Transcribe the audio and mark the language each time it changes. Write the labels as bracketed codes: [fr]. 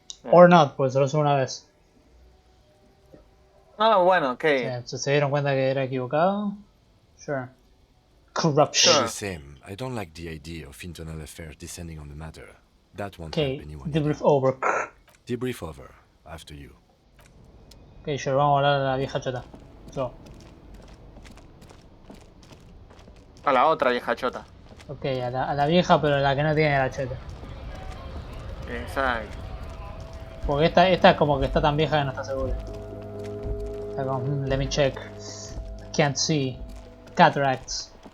[en] Or not, [es] pues solo es una vez. Ah, bueno, ok. ¿Se dieron cuenta que era equivocado? [en] Sure. Corruption. All the same, I don't like the idea of internal affairs descending on the matter. That won't help anyone. Debrief over. Debrief over. After you. Ok, sure, [es] vamos a hablar a la vieja chota. [en] So. [es] A la otra vieja chota. Ok, a la vieja, pero la que no tiene la cheta. Exacto. Porque esta como que está tan vieja que no está segura. Está como, [en] let me check. Can't see. Cataracts.